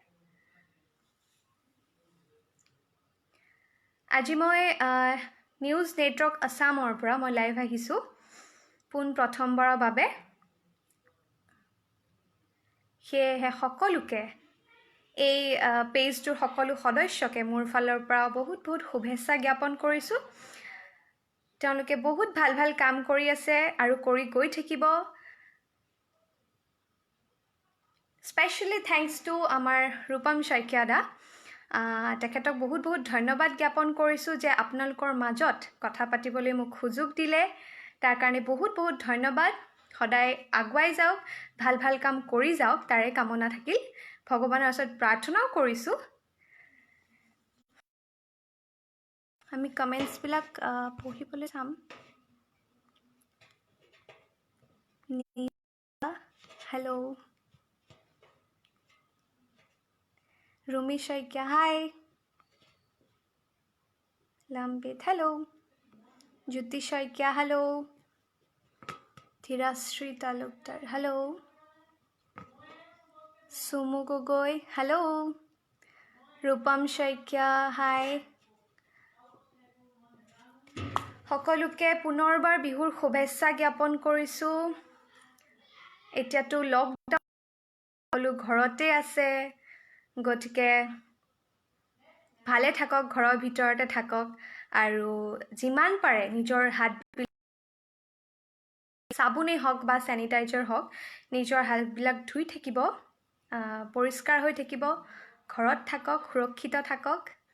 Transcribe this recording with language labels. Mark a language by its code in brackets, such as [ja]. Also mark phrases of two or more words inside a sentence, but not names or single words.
[as] আজি মই নিউজ নেটৱৰ্ক আসামৰ পৰা মই লাইভ আহিছো পোন প্ৰথমবাৰৰ বাবে সেয়েহে সকলোকে এই পেজটোৰ সকলো সদস্যকে মোৰ ফালৰ পৰা বহুত বহুত শুভেচ্ছা জ্ঞাপন কৰিছো তেওঁলোকে বহুত ভাল ভাল কাম কৰি আছে আৰু কৰি গৈ থাকিব [en] specially thanks to [as] আমাৰ ৰূপম শইকীয়া দা তেখেতক বহুত বহুত ধন্যবাদ জ্ঞাপন কৰিছো যে আপোনালোকৰ মাজত কথা পাতিবলৈ মোক সুযোগ দিলে তাৰ কাৰণে বহুত বহুত ধন্যবাদ সদায় আগুৱাই যাওক ভাল ভাল কাম কৰি যাওক তাৰে কামনা থাকিল ভগৱানৰ ওচৰত প্ৰাৰ্থনাও কৰিছো আমি কমেন্টস বিলাক পঢ়িবলৈ চাম হেল্ল Rumi Shaikya, hi. [en] Lambit, hello. Jyoti Shaikya, hello. Thirasri Talukdar, hello. Sumu Gogoi, hello. Rupam Shaikya, hi. [as] সকলোকে পুনৰবাৰ বিহুৰ শুভেচ্ছা জ্ঞাপন কৰিছো এতিয়াতো লকডাউন সকলো ঘৰতে আছে গতিকে ভালে থাকক ঘৰৰ ভিতৰতে থাকক আৰু যিমান পাৰে নিজৰ হাত সাবুনে হক বা স্যানিটাইজাৰ হক নিজৰ হাতবিলাক ধুই থাকিব পৰিষ্কাৰ হৈ থাকিব ঘৰত থাকক সুৰক্ষিত থাকক